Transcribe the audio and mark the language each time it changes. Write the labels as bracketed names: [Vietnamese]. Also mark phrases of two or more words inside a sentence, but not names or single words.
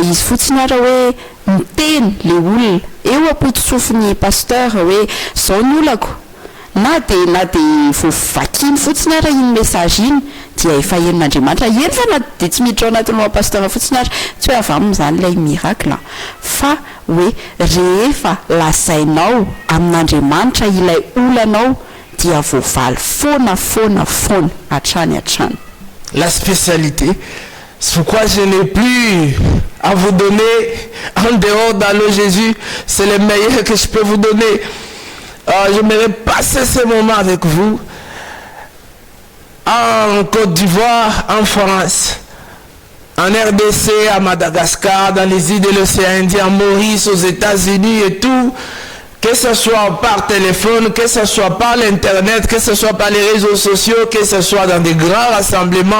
[Malagasy] izy fotsiny ara hoe miteny le olona eo ampototsofin'ny pasteur hoe zao ny olako na de vakiny fotsiny ara iny message iny dia efa henin'Andriamanitra eny fa na de tsy miditra ao anatin'ny pasteur fotsiny ara tsy hoe avy amin'izany ilay miracle fa hoe rehefa lazainao amin'Andriamanitra ilay olanao dia voavaly foana hatrany. [French] La spécialité, c'est pourquoi je n'ai plus à vous donner en dehors d'allô Jésus, c'est le meilleur que je peux vous donner. J'aimerais passer ce moment avec vous en Côte d'Ivoire, en France, en RDC, à Madagascar, dans les îles de l'océan Indien, en Maurice, aux États-Unis et tout, que ce soit par téléphone, que ce soit par l'internet, que ce soit par les réseaux sociaux, que ce soit dans des grands rassemblements.